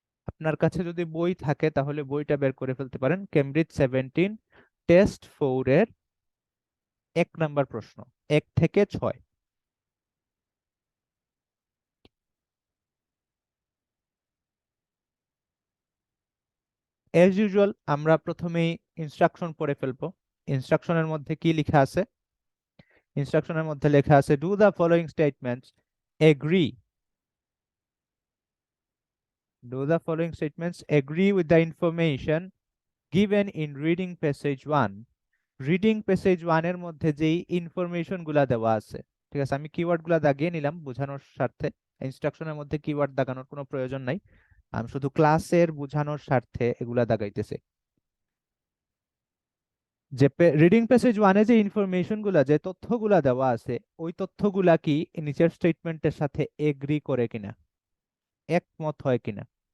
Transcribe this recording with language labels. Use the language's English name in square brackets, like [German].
[Bangla] আপনার কাছে যদি বই থাকে তাহলে বইটা বের করে ফেলতে পারেন। কেমব্রিজ 17 টেস্ট 4 এর 1 নাম্বার প্রশ্ন, 1 থেকে 6। এজ ইউজুয়াল আমরা প্রথমেই ইনস্ট্রাকশন পড়ে ফেলবো। ইনস্ট্রাকশনের মধ্যে কি লেখা আছে? [English] ইনস্ট্রাকশনের মধ্যে লেখা আছে, do the following statements agree Do the following statements agree with the information given in reading passage 1 [Bangla] reading passage 1 এর মধ্যে যেই ইনফরমেশন গুলা দেওয়া আছে, ঠিক আছে, আমি কিওয়ার্ড গুলা দাগিয়ে নিলাম বোঝানোর স্বার্থে। ইনস্ট্রাকশনের মধ্যে কিওয়ার্ড দাগানোর কোনো প্রয়োজন নাই, আমি শুধু ক্লাসের বোঝানোর স্বার্থে এগুলা দাগাইতেছি। যে রিডিং প্যাসেজ 1 এ যে ইনফরমেশন গুলা, যে তথ্যগুলা দেওয়া আছে, ওই তথ্যগুলা কি নিচের স্টেটমেন্টের সাথে এগ্রি করে কিনা, একমত হয় কিনা।